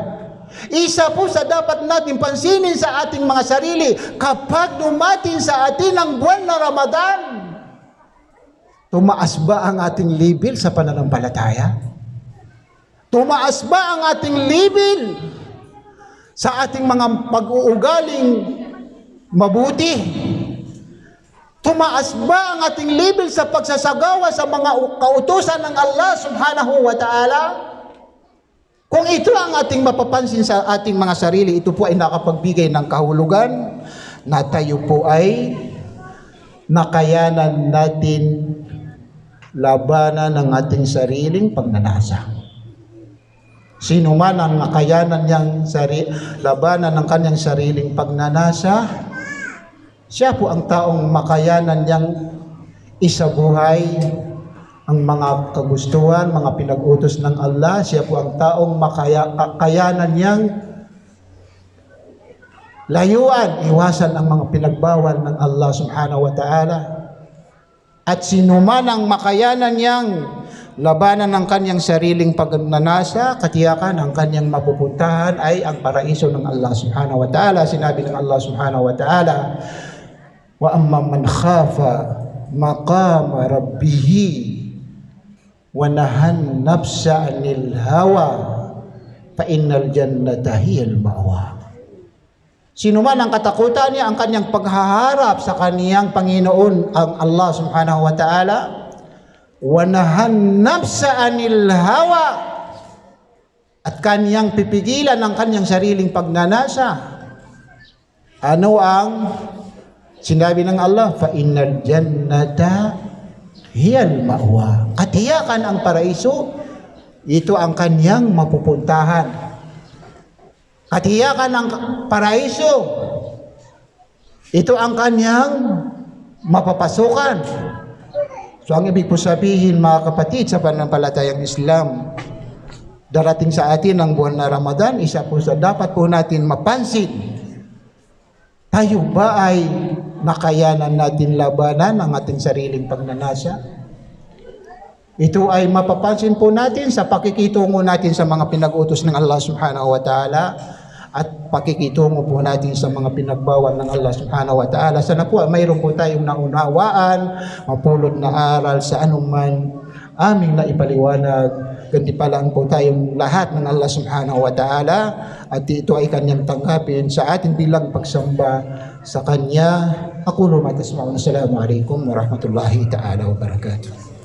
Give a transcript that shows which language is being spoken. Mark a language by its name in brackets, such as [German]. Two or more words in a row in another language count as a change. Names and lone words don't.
[Filipino] Isa po sa dapat natin pansinin sa ating mga sarili, kapag dumating sa atin ang buwan na Ramadan, tumaas ba ang ating level sa pananampalataya? Tumaas ba ang ating level sa ating mga pag-uugaling mabuti? Tumaas ba ang ating level sa pagsasagawa sa mga kautusan ng Allah [Arabic] سبحانه وتعالى? [Filipino] Kung ito ang ating mapapansin sa ating mga sarili, ito po ay nakapagbigay ng kahulugan na tayo po ay nakayanan natin labanan ng ating sariling pagnanasa. Sino man ang nakayanan niyang labanan ng kanyang sariling pagnanasa, siya po ang taong makayanan niyang isabuhay ang mga kagustuhan, mga pinag-utos ng Allah. Siya po ang taong makayanan niyang layuan, iwasan ang mga pinagbawal ng Allah [Arabic] سبحانه وتعالى. [Filipino] At sino man ang makayanan niyang labanan ng kanyang sariling pagnanasa, katiyakan ang kanyang mapupuntahan ay ang paraiso ng Allah [Arabic] سبحانه وتعالى. [Filipino] Sinabi ng [Arabic] الله سبحانه وتعالى وأما من خاف مقام ربه ونهى النفس عن الهوى فإن الجنة هي المأوى. [Filipino] Sino man ang katakutan niya, ang kanyang paghaharap sa kaniyang Panginoon, ang Allah [Arabic] سبحانه وتعالى, ونهى النفس عن الهوى, [Filipino] at kaniyang pipigilan ang kaniyang sariling pagnanasa. Ano ang sinabi ng Allah? [Arabic] فإن الجنة هي المأوى. [Filipino] Katiyakan ang paraiso, ito ang kaniyang mapupuntahan. Katiyakan ang paraiso, ito ang kaniyang mapapasukan. So ang ibig po sabihin, mga kapatid, sa pananampalatayang Islam, darating sa atin ang buwan na Ramadan, isa po sa dapat po natin mapansin. Tayo ba ay nakayanan natin labanan ang ating sariling pagnanasa? Ito ay mapapansin po natin sa pakikitungo natin sa mga pinag-utos ng Allah [Arabic] سبحانه وتعالى [Filipino] at pakikitungo po natin sa mga pinagbawal ng Allah [Arabic] سبحانه وتعالى. [Filipino] Sana po mayroon po tayong naunawaan, mapulot na aral sa anuman aming naipaliwanag. Gantipalaan po tayong lahat ng Allah [Arabic] سبحانه وتعالى [Filipino] at ito ay kanyang tanggapin sa atin bilang pagsamba sa kanya. [Arabic] أقول ما تسمعون. السلام عليكم ورحمة الله تعالى وبركاته.